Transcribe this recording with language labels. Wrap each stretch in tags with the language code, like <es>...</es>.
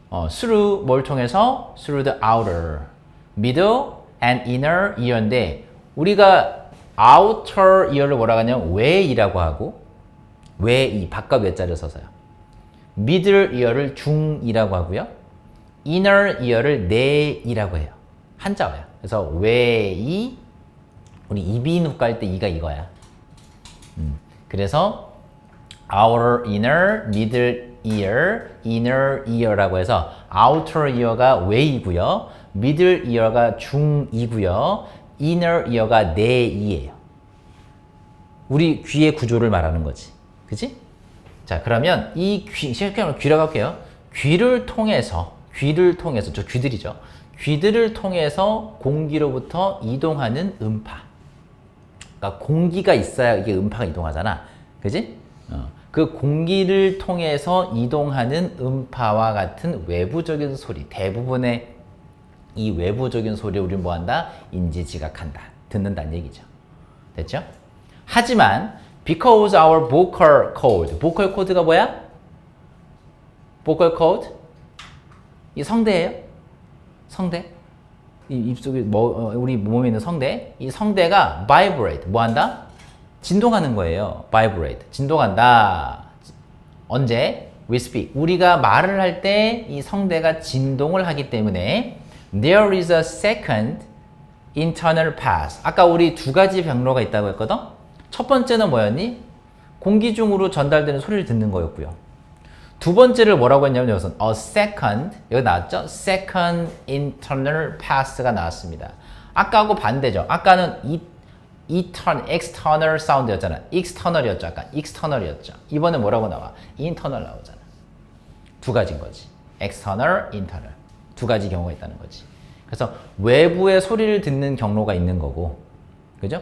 <ko>through 뭘 통해서?</ko> <en>through the outer, middle, and inner ear</en> <ko>인데 우리가 outer ear를 뭐라고 하냐면 외이라고 하고 외이, 바깥 외자를 써서요. middle ear를 중이라고 하고요. inner ear를 내이라고 해요. 한자어야. 그래서 외이, 우리 이비인후 깔 때 이가 이거야. 그래서 outer ear, middle ear, inner ear라고 해서 outer ear가 외이고요. middle ear가 중이고요. inner ear가 내이예요. 우리 귀의 구조를 말하는 거지. 그치? 자, 그러면 이 귀, 실제로 귀라고 할게요. 귀를 통해서, 저 귀들이죠. 귀들을 통해서 공기로부터 이동하는 음파. 그러니까 공기가 있어야 이게 음파가 이동하잖아. 그지? 그 공기를 통해서 이동하는 음파와 같은 외부적인 소리, 대부분의 이 외부적인 소리를 우리는 뭐한다? 인지 지각한다. 듣는다는 얘기죠. 됐죠? 하지만</ko> <en>because our vocal cord,</en> <ko>vocal cord가 뭐야? vocal cord? 이 성대예요. 성대. 이 입속에 우리 몸에 있는 성대. 이 성대가 vibrate, 뭐한다? 진동하는 거예요. vibrate, 진동한다. 언제?</ko> <en>we speak.</en> <ko>우리가 말을 할 때 이 성대가 진동을 하기 때문에</ko> <en>There is a second internal path.</en> <ko>아까 우리 두 가지 경로가 있다고 했거든? 첫 번째는 뭐였니? 공기 중으로 전달되는 소리를 듣는 거였고요. 두 번째를 뭐라고 했냐면 여기서 a second, 여기 나왔죠? second internal path가 나왔습니다. 아까하고 반대죠. 아까는 external sound였잖아. external이었죠. 아까 external이었죠. 이번에 뭐라고 나와? internal 나오잖아. 두 가지인 거지. external, internal. 두 가지 경우가 있다는 거지. 그래서 외부의 소리를 듣는 경로가 있는 거고, 그죠?</ko>